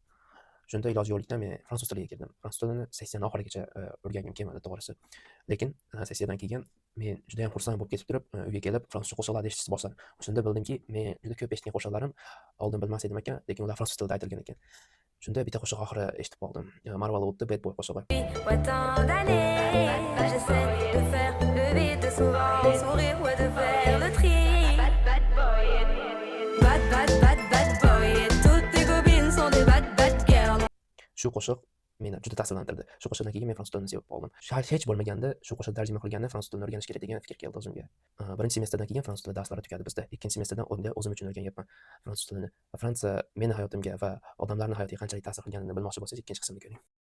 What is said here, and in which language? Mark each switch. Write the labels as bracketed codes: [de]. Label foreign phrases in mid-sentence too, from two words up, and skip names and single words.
[uz] Shunda iloji yo'qlikdan men fransuz tiliga kirdim. Fransuz tilini sessiyani oxirigacha o'rgangim kelmadi to'g'risi. Lekin sessiyadan keyin men juda ham xursand bo'lib ketib turib, uyga kelib fransuzcha qo'shiqlarni eshitishni boshladim. Shunda bildimki, men juda ko'p eshitgan qo'shiqlarim oldin bilmas edim ekan, lekin ular fransuz tilida aytilgan ekan. Shunda bitta qo'shiq oxiri eshitib qoldim. Marvel Wood'da Bad Boy qo'shig'i. [fr] Ouais, tant d'années, j'essaie de faire le vide souvent, sourire, ouais, de faire le tri. [en] Bad boy, bad boy, [fr] et toutes tes copines sont des [en] bad girls. [uz] Shu qo'shiq meni juda ta'sirlantirdi. Shu qo'shiqdan keyin men fransuz tilini sevib qoldim. Hech bo'lmaganda shu qo'shiq tarjima qilganda fransuz tilini o'rganish kerak degan fikr keldi o'zimga. Birinchi semestrdan keyin fransuz tili darslari tugadi bizda. Ikkinchi semestrdan o'zim uchun o'rganyapman fransuz tilini. Fransiya meni hayotimga va odamlarning hayotiga qanchalik ta'sir qilganini bilmoqchi bo'lsangiz, ikkinchi qismni ko'ring.